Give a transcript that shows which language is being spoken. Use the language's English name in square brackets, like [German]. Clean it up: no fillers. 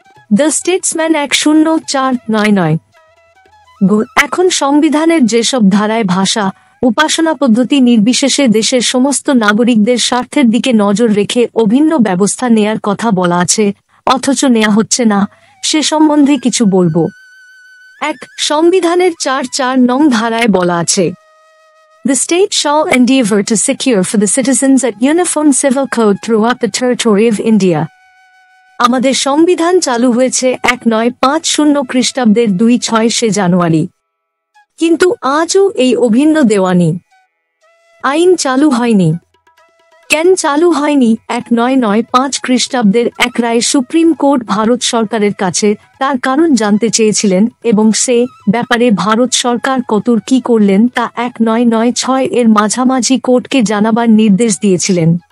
[Bangla] The Statesman 10/4/99। এখন সংবিধানের যেসব ধারায় ভাষা, উপাসনা পদ্ধতি নির্বিশেষে দেশের সমস্ত নাগরিকদের স্বার্থের দিকে নজর রেখে অভিন্ন ব্যবস্থা নেয়ার কথা বলা আছে, অথচ নেওয়া হচ্ছে না, সে সম্বন্ধে কিছু বলবো। 1. সংবিধানের 4 নং ধারায় বলা আছে, [English] The state shall endeavor to secure for the citizens a uniform civil code throughout the territory of India. [Bangla] আমাদের সংবিধান চালু হয়েছে 1950 খ্রিস্টাব্দের 2-6 জানুয়ারি, কিন্তু আজও এই অভিন্ন দেওয়ানি আইন চালু হয়নি। কেন চালু হয়নি? 1995 খ্রিস্টাব্দের এক রায়ে সুপ্রিম কোর্ট ভারত সরকারের কাছে তার কারণ জানতে চেয়েছিলেন এবং সে ব্যাপারে ভারত সরকার কতর কি করলেন তা 1996 এর মাঝামাঝি কোর্টকে জানাবার নির্দেশ দিয়েছিলেন।